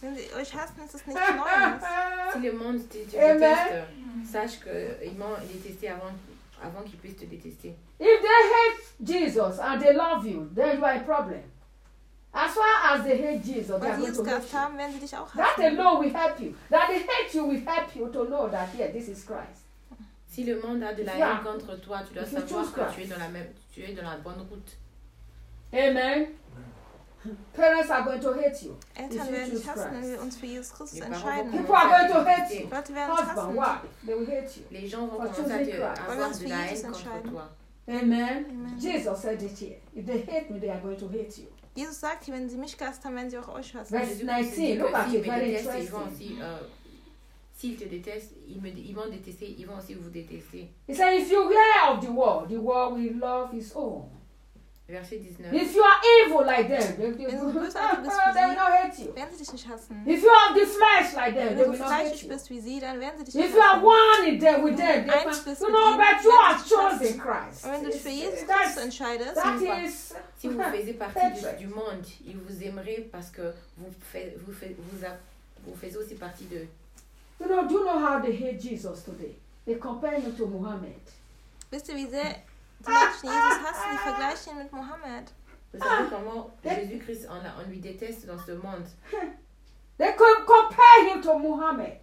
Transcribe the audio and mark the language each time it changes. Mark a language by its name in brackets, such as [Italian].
[German] Wenn sie euch hassen, ist es nichts Neues. [French] Si le monde te déteste, sache qu'ils m'ont détesté avant qu'ils puissent te détester. [English] If they hate Jesus and they love you, then you are a problem. As far as they hate Jesus, they are going to hate you. [German] Wenn sie dich auch hassen. [English] That alone will help you. That they hate you will help you to know that, yeah, this is Christ. [French] Si le monde a de la haine contre toi, tu dois savoir que tu es dans la bonne route. [English] Amen. Parents are going to hate you. [German] Eltern werden hassen, wenn wir uns für Jesus Christus entscheiden. [English] People are going to hate you. [German] Leute werden hassen. [English] Husband, why? They will hate you. [French] Les gens vont commencer à te avoir de la haine contre toi. [English] Amen. Jesus said it here. If they hate me, they are going to hate you. [German] Jesus sagt, wenn sie mich hassen, dann werden sie auch euch hassen. [English] Verse 19. Look at it. Very interesting. [French] S'ils te détestent, ils vont détester, ils vont aussi vous détester. [English] He said, if you are of the world will love his own. [French] Verset 19. [English] If you are evil like them, they will not hate you. [German] Werden sie dich nicht hassen. [English] If you are the flesh like them, they will not hate you. [German] Wenn du fleischig bist wie sie, dann werden sie dich nicht hassen. [English] If you are one in them with them, they will not hate you. You know, but you are chosen Christ. [German] Wenn du dich für Jesus Christ entscheidest, [English] that is, [French] si vous faisiez partie du monde, il vous aimerait parce que vous faites aussi partie de. [English] You know, do you know how they hate Jesus today? They compare him to Muhammad. [German] Wisst ihr, wie sehr die Menschen Jesus hassen? Die vergleichen ihn mit Muhammad. [French] Vous savez comment Jésus-Christ, on lui déteste dans ce monde. [English] They compare him to Muhammad.